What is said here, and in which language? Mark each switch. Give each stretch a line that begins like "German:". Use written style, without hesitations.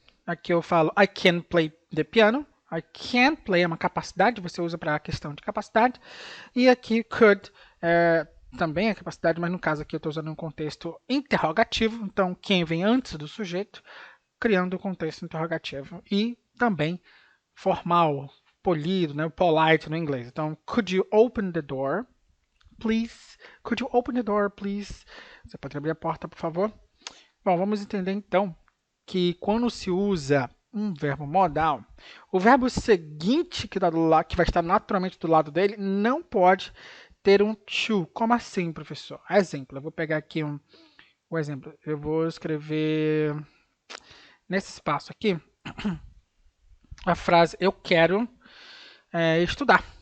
Portuguese: Aqui eu falo
English: I can play the piano. I can play
Portuguese: é uma capacidade, você usa para a questão de capacidade. E aqui could também é capacidade, mas no caso aqui eu estou usando um contexto interrogativo. Então, quem vem antes do sujeito, criando o contexto interrogativo. E também formal, polido, né, polite no inglês.
English: Então, could you open the door, please? Could you open the door, please?
Portuguese: Você pode abrir a porta, por favor? Bom, vamos entender então que quando se usa um verbo modal, o verbo seguinte que vai estar naturalmente do lado dele não pode ter um to. Como assim, professor? Exemplo, eu vou pegar aqui um exemplo. Eu vou escrever nesse espaço aqui a frase eu quero estudar.